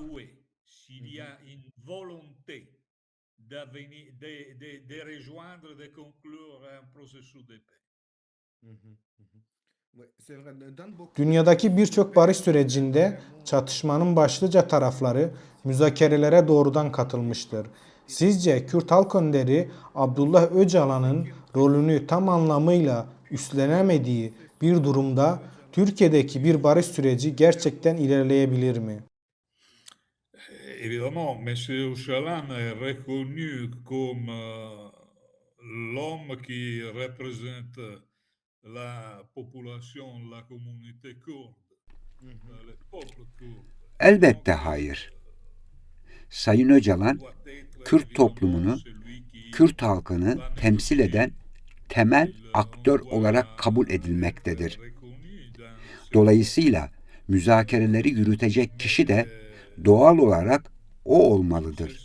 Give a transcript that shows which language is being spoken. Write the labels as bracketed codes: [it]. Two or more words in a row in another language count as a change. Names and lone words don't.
[tr] Dünyadaki birçok barış sürecinde çatışmanın başlıca tarafları müzakerelere doğrudan katılmıştır. Sizce Kürt Halk Önderi Abdullah Öcalan'ın rolünü tam anlamıyla üstlenemediği bir durumda Türkiye'deki bir barış süreci gerçekten ilerleyebilir mi? [fr] Évidemment, M. Öcalan est reconnu comme l'homme qui représente la population, la communauté kurde, le peuple kurde. [tr] Elbette hayır. Sayın Öcalan, Kürt toplumunu, Kürt halkını temsil eden temel aktör olarak kabul edilmektedir. Dolayısıyla müzakereleri yürütecek kişi de doğal olarak o olmalıdır.